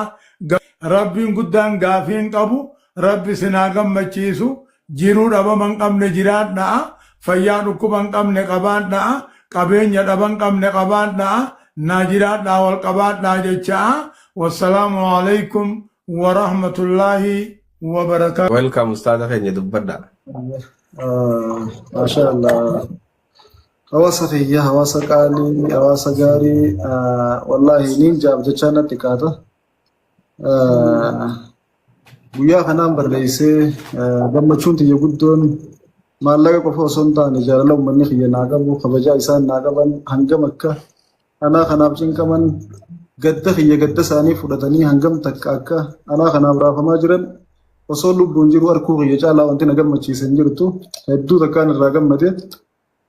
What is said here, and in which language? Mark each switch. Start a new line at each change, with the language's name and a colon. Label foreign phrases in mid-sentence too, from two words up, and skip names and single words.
Oromo: Rabbiin guddaan gaafiin qabu. Rabbi isinaa gammachiisu. Jiruu dhabaman qabne jiraadhaa. Fayyaa dhukkuban qabne qabaadhaa. Qabeenya dhaban qabne qabaadhaa. Naa jiraadhaa wal qabaadhaa jechaa.
Arabic: والسلام عليكم ورحمة الله وبركاته.
Oromo: Welcome Ustaz Kenya dubbadha. MashaAllah. Hawaasa fayyaa, hawaasa qaalii, hawaasa gaarii wallahi niin jaab jechaa natti qaata. Guyyaa kanaan barreessee gammachuun tiyya guddoon maallaqa qofa osoo hin taane jaalala uummanni kiyya naa qabu kabajaa isaan naa qaban hangam akka anaa kanaaf cinqaman gadda kiyya gadda isaanii fudhatanii hangam takka akka anaa kanaaf raafamaa jiran osoo lubbuun jiru arkuu kiyya caalaa wanti na gammachiisan jirtu hedduu takkaan irraa gammade.